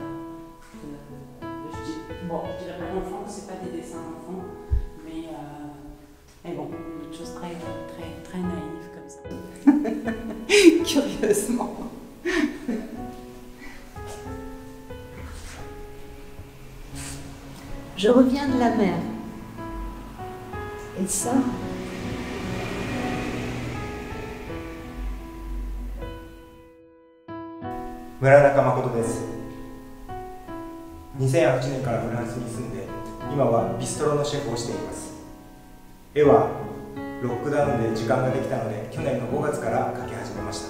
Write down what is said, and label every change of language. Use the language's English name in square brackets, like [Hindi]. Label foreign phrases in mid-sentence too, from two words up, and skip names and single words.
[French] Bon, je dirais pas d'enfant, c'est pas des dessins d'enfants, mais bon, une chose très, très, très naïve comme ça. Curieusement. Je reviens de la mer. Et ça, [Japanese] 村中誠です。2008年からフランスに住んで、今はビストロのシェフをしています。絵はロックダウンで時間ができたので、去年の5月から描き始めました。